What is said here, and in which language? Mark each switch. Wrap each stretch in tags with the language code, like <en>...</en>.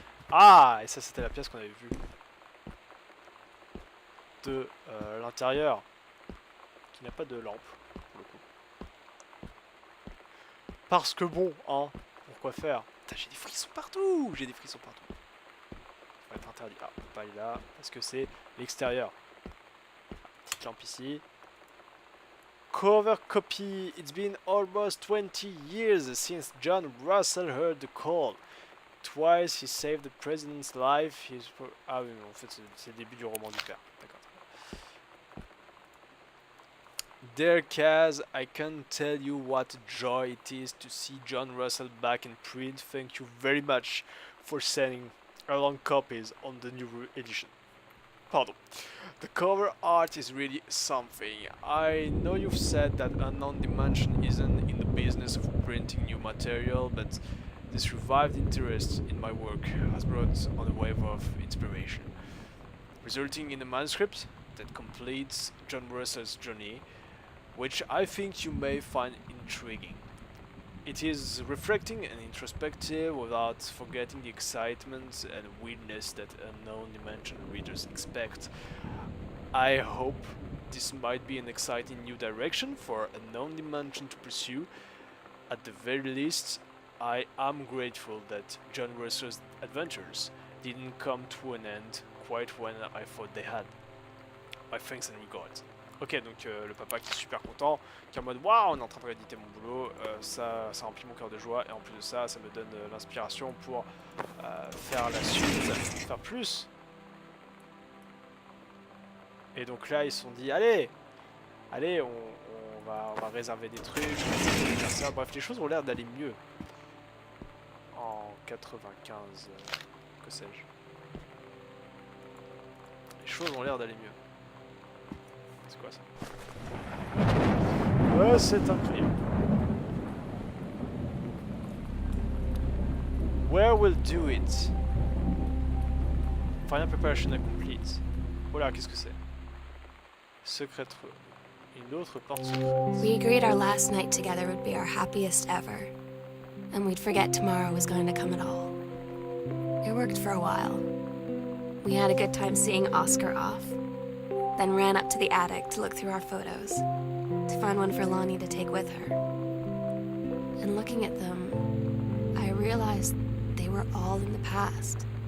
<fr>Ah, et ça c'était la pièce qu'on avait vue de l'intérieur, qui n'a pas de lampe pour le coup. Parce que bon, hein, pourquoi faire? J'ai des frissons partout, j'ai des frissons partout. Ça va être interdit. Ah, on peut pas aller là parce que c'est l'extérieur. Petite lampe ici.</fr> <en>Cover copy. It's been almost 20 years since John Russell heard the call. Twice he saved the president's life.</en> <fr>Ah oui, en fait c'est le début du roman du père. D'accord.</fr> <en>Dear Kaz, I can't tell you what a joy it is to see John Russell back in print. Thank you very much for sending along copies on the new edition.</en> <fr>Pardon.</fr> <en>The cover art is really something. I know you've said that Unknown Dimension isn't in the business of printing new material, but this revived interest in my work has brought on a wave of inspiration, resulting in a manuscript that completes John Russell's journey, which I think you may find intriguing. It is reflecting and introspective without forgetting the excitement and weirdness that Unknown Dimension readers expect. I hope this might be an exciting new direction for Unknown Dimension to pursue. At the very least, I am grateful that John Russell's adventures didn't come to an end quite when I thought they had. My thanks and regards.</en> <fr>Ok, donc le papa qui est super content, qui est en mode waouh, on est en train de rééditer mon boulot, ça remplit mon cœur de joie, et en plus de ça, ça me donne l'inspiration pour faire la suite, faire plus. Et donc là, ils se sont dit, allez, Allez, on va réserver des trucs, faire ça. Bref, les choses ont l'air d'aller mieux. En 95, que sais-je. Les choses ont l'air d'aller mieux. C'est quoi ça? C'est un crayon.</fr> <en>Where will do it? Final preparation complete.</en> <fr>Oh là, qu'est-ce que c'est?</fr> <en>Secret room.</en> <fr>Une autre porte secrète.</fr> <en>We agreed our last night together would be our happiest ever. And we'd forget tomorrow was going to come at all. It worked for a while. We had a good time seeing Oscar off. Then ran up to the attic to look through our photos. To find one for Lonnie to take with her. And looking at them, I realized they were all in the past.</en>